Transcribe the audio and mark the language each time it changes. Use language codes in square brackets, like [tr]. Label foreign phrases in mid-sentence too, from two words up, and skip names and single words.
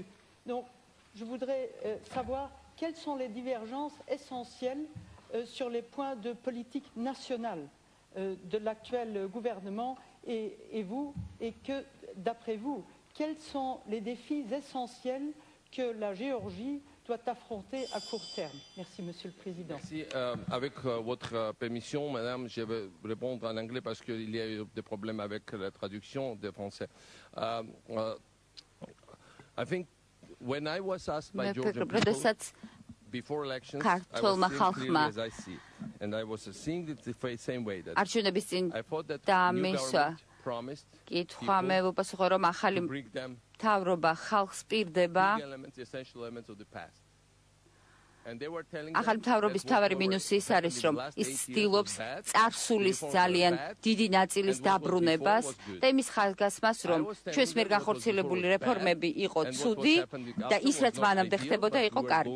[fr] Donc, je voudrais savoir quelles sont les divergences essentielles sur les points de politique nationale de l'actuel gouvernement et vous, et que, d'après vous, quels sont les défis essentiels que la Géorgie doit affronter à court terme. Merci, Monsieur le Président. Merci. Avec votre permission, Madame, je vais répondre en anglais parce qu'il y a eu des problèmes avec la traduction des français. [en] I think when I was asked by Georgian people before elections, I was seeing clearly as I see, and I was seeing it the same way that I thought that new government promised people to bring them [ka] თავრობა ხალხს პირდება [en] essential elements of the past. [ka] ახალი მთავრობის მთავარი მინუსი ის არის, რომ ის ცდილობს წარსულის ძალიან დიდი ნაწილის დაბრუნებას და იმის ხაზგასმას, რომ ჩვენს მიერ განხორციელებული რეფორმები იყო ცუდი და ის, რაც მანამდე ხდებოდა, იყო კარგი.